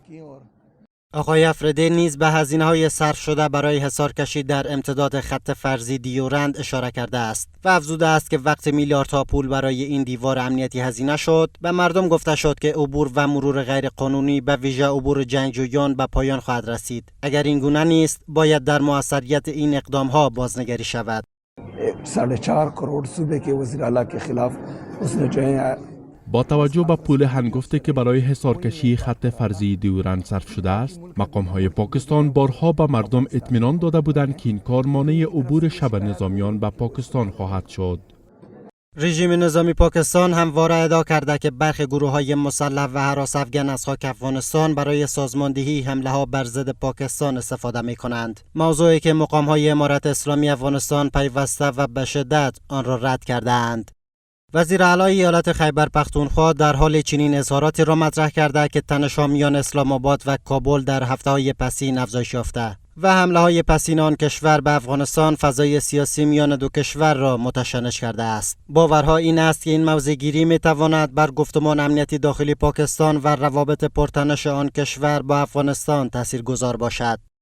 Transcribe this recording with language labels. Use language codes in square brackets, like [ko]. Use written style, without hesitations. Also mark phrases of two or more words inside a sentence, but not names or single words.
[fa] آقای افریدی نیز به هزینه‌های صرف شده برای حصارکشی در امتداد خط فرضی دیورند اشاره کرده است و افزوده است که وقت میلیاردها پول برای این دیوار امنیتی هزینه شد، به مردم گفته شد که عبور و مرور غیرقانونی به ویژه عبور جنگجویان به پایان خواهد رسید. اگر این گونه نیست، باید در موثریت این اقدام‌ها بازنگری شود. [ur] 4.5 کروڑ صوبے کے وزیر اعلیٰ کے خلاف اس نے جو ہے [fa] با توجه به پول هنگفتی که برای حصارکشی خط فرضی دیورند صرف شده است، مقام‌های پاکستان بارها به مردم اطمینان داده بودند که این کار مانع عبور شبه نظامیان به پاکستان خواهد شد. رژیم نظامی پاکستان همواره ادعا کرده که برخی گروه‌های مسلح و هراس افغان از خاک افغانستان برای سازماندهی حمله‌ها بر ضد پاکستان استفاده می‌کنند. موضوعی که مقام‌های امارت اسلامی افغانستان پیوسته و به شدت آن را رد کرده‌اند. وزیر اعلی ایالت خیبر پختونخوا در حال چنین اظهاراتی را مطرح کرده که تنش‌ها میان اسلام آباد و کابل در هفته‌های پسین افزایش یافته و حمله‌های پسین آن کشور به افغانستان فضای سیاسی میان دو کشور را متشنج کرده است. باورها این است که این موضع‌گیری می‌تواند بر گفتمان امنیتی داخلی پاکستان و روابط پرتنش آن کشور با افغانستان تاثیرگذار باشد.